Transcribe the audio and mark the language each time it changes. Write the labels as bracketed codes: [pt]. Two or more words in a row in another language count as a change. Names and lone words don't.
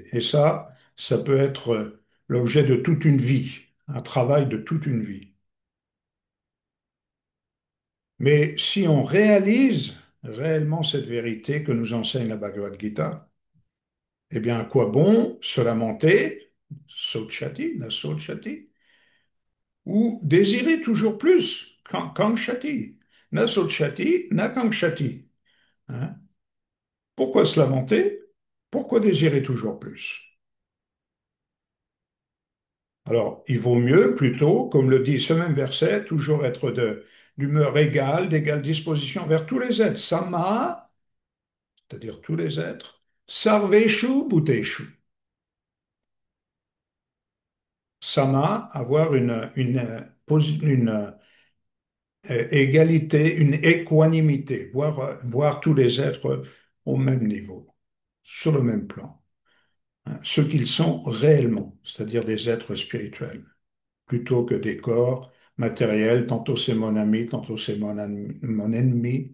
[fr] Et ça peut être l'objet de toute une vie, un travail de toute une vie. Mais si on réalise réellement cette vérité que nous enseigne la Bhagavad Gita, eh bien, à quoi bon se lamenter, [sa] शोचति, न शोचति, [fr] ou désirer toujours plus, [sa] काङ्क्षति, न शोचति, न काङ्क्षति. [fr] Hein? Pourquoi se lamenter? Pourquoi désirer toujours plus? Alors, il vaut mieux plutôt, comme le dit ce même verset, toujours être d'humeur égale, d'égale disposition vers tous les êtres. Sama, c'est-à-dire tous les êtres. [sa] सर्वेषु भूतेषु. [fr] Sama, avoir une égalité, une équanimité, voir tous les êtres au même niveau, sur le même plan, hein, ce qu'ils sont réellement, c'est-à-dire des êtres spirituels, plutôt que des corps matériels, tantôt c'est mon ami, tantôt c'est mon ennemi.